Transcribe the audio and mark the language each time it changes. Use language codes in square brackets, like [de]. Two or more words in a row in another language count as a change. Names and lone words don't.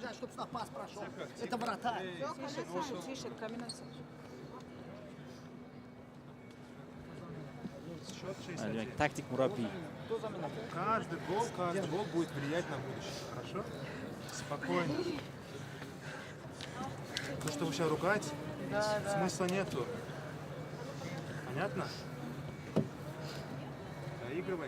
[ru] Это вратарь. Тише, комбинация. [uz] Demak, taktik murabbiy. [ru] Каждый гол будет влиять на будущее. Хорошо? Спокойно. То, что вы сейчас ругаете, смысла нету. Понятно? Доигрываем.